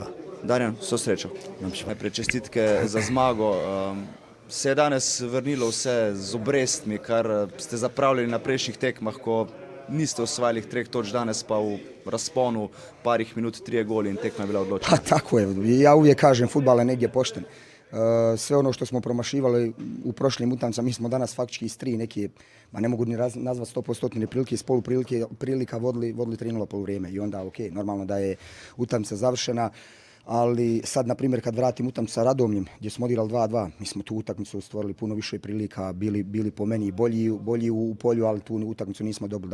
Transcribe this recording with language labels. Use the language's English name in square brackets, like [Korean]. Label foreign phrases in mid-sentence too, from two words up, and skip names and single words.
[Slovenian] Darjan, vso srečo. Najprej čestitke za zmago. Se je danes vrnilo vse z obrestmi, kar ste zapravljali na prejšnjih tekmah, ko niste osvajali 3 točk, danes pa v rasponu parih minut 3 goli in tekma je bila odločena. [Bosnian] Pa tako je, ja uvijek kažem, fudbal je negdje pošten. Sve ono što smo promašivali u prošlim utakmicama, mi smo danas faktički iz 3 neke, ma ne mogu ni nazvati 100% prilike, iz poluprilika vodili 3:0 poluvrijeme i onda ok, normalno da je utakmica završena. Ali sad, na primjer, kad vratim utakmicu sa Radomljem, gdje smo odigrali 2:2, mi smo tu utakmicu stvorili puno više prilika, bili po meni bolji u polju, ali tu utakmicu nismo dobili.